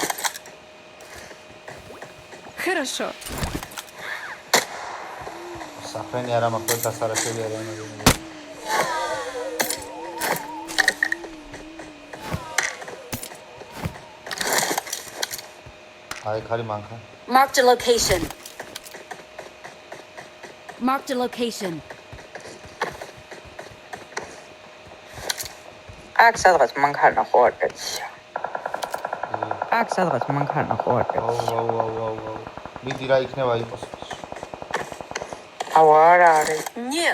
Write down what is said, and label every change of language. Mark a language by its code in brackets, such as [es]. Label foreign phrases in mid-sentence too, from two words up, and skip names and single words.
[ru] Хорошо. [ka] საფრენი არა მაქვს დასარაშელი არა აი ხარი მანქანა [en] Marked a location. Marked a location. [ka] აქ სადღაც მანქანა ხო არ გაჩია. აქ სადღაც მანქანა ხო არ აუ გაჩია. აუ აუ აუ აუ მიდი რა იქნება იყოს აუ არ არის. [ru] Нет.